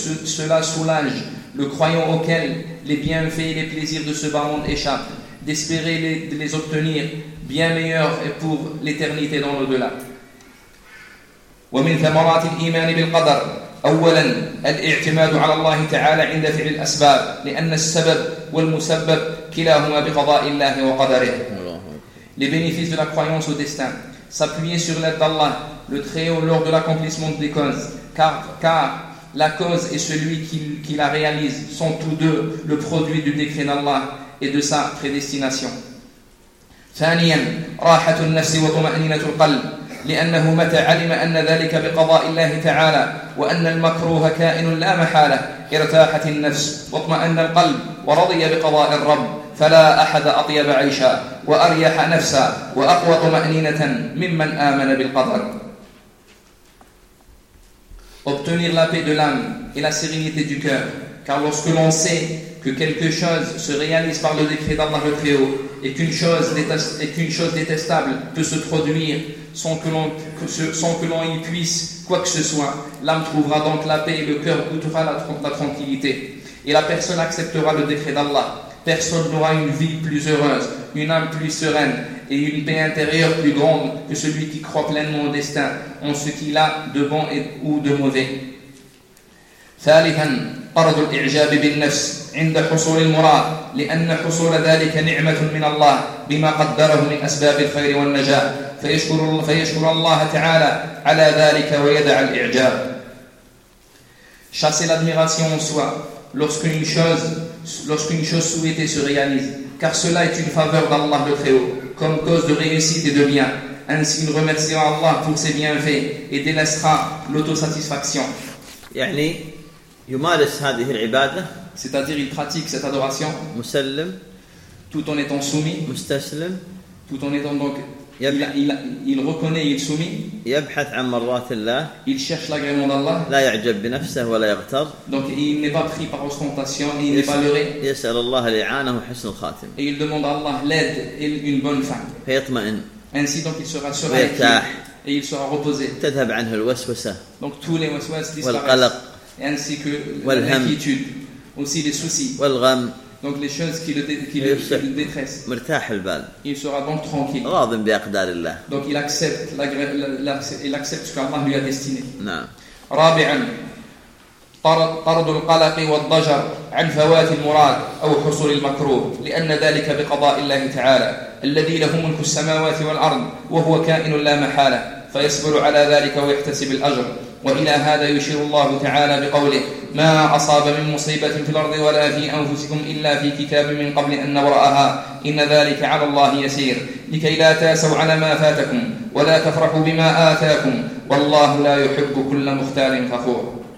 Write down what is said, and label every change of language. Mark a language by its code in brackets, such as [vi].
[fr] Cela soulage le croyant auquel les bienfaits et les plaisirs de ce bas monde échappent, d'espérer les obtenir bien meilleur et pour l'éternité dans l'au-delà. [ar] ومن ثمرات الإيمان بالقدر أولا الاعتماد على الله تعالى عند فعل الأسباب لأن السبب والمسبب كلاهما بقضاء الله وقدره. [fr] Les bénéfices de la croyance au destin, s'appuyer sur l'aide d'Allah le Très-Haut lors de l'accomplissement des causes, car la cause et celui qui la réalise sont tous deux le produit du décret d'Allah et de sa prédestination. [ar] ثانيا راحة النفس وطمأنينة القلب لأنه متى علم أن ذلك بقضاء الله تعالى وأن المكروه كائن لا محالة ارتاحت النفس واطمأن القلب ورضي بقضاء الرب فلا أحد أطيب عيشا وأريح نفسا وأقوى طمأنينة ممن آمن بالقدر. [fr] Obtenir la paix de l'âme et la sérénité du cœur, car lorsque l'on sait que quelque chose se réalise par le décret d'Allah le Très-Haut et qu'une chose détestable peut se produire sans que l'on y puisse quoi que ce soit, l'âme trouvera donc la paix et le cœur goûtera la tranquillité. Et la personne acceptera le décret d'Allah. Personne n'aura une vie plus heureuse, une âme plus sereine et une paix intérieure plus grande que celui qui croit pleinement au destin, en ce qu'il a de bon et, ou de mauvais. [ar] Thalithan, طرد الإعجاب بالنفس عند حصول المراد لأن حصول ذلك نعمة من الله بما قدره من أسباب الخير والنجاة فيشكر الله تعالى على ذلك ويدع الإعجاب. [fr] Chasser l'admiration en soi lorsqu'une chose souhaitée se réalise, car cela est une faveur d'Allah le Très-Haut comme cause de réussite et de bien. Ainsi il remerciera Allah pour ses bienfaits et délaissera l'autosatisfaction. [ar] يعني يمارس هذه العبادة. [fr] C'est-à-dire il pratique cette adoration. [ar] مسلم. [fr] Tout en étant soumis. [ar] مستسلم. [fr] Tout en étant donc. Il reconnaît, il soumis. [ar] يبحث عن مرات الله. [fr] Il cherche l'agrément d'Allah. [ar] لا يعجب بنفسه ولا يغتر. [fr] Donc il n'est pas pris par ostentation, il n'est pas leurré. [ar] يسأل الله الإعانة وحسن الخاتم. [fr] Et il demande à Allah l'aide et une bonne fin. [ar] فيطمئن. [fr] Ainsi donc il sera serein. [ar] ويرتاح. [fr] Et il sera reposé. [ar] تذهب عنه الوسوسة. [fr] Donc tous les وسوس disparaissent. [ar] والقلق. [fr] Ainsi que l'inquiétude, aussi les soucis, [ar] والغم, [fr] donc les choses qui le détressent. Il sera donc tranquille. Donc il accepte ce qu'Allah lui a destiné. [ar] Rabi'an, طرد القلق والضجر عن فوات المراد أو حصول المكروه لأن ذلك بقضاء الله تعالى الذي له ملك السماوات والأرض وهو كائن لا محالة فيصبر على ذلك ويحتسب الأجر. وإلى هذا يشير الله تعالى بقوله ما أصاب من مصيبة في الأرض ولا في أنفسكم إلا في كتاب من قبل أن نبرأها إن ذلك على الله يسير لكي لا تأسوا على ما فاتكم ولا تفرحوا بما آتاكم والله لا يحب كل مختال فخور.